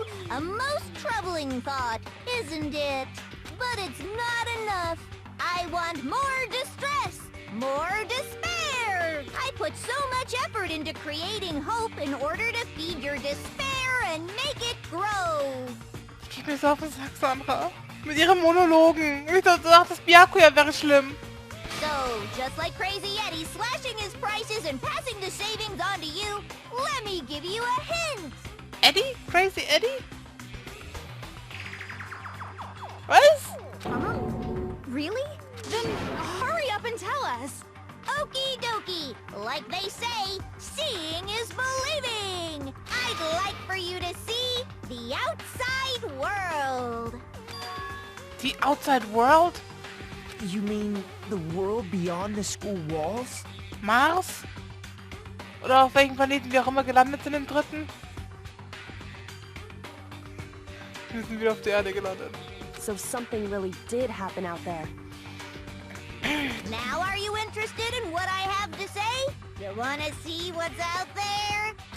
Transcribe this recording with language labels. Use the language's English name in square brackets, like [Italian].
[English] A most troubling thought, isn't it? But it's not enough. I want more distress, more despair. I put so much effort into creating hope in order to feed your despair and make it grow. [German] Geht mir so auf den Sack, Sandra. Mit ihren Monologen. Ich dachte, das Byakuya wäre schlimm. [English] So, just like Crazy Eddie slashing his prices and passing the savings on to you, let me give you a hint. Eddie? Crazy Eddie? [German] Was? [English] Really? Then hurry up and tell us. Okie dokie. Like they say, seeing is believing. I'd like for you to see the outside world. The outside world? You mean the world beyond the school walls? Mars? [German] Oder auf welchen Planeten wir auch immer gelandet sind im dritten? Wir sind wieder auf der Erde gelandet. [English] So something really did happen out there. Now are you interested in what I have to say? You wanna see what's out there?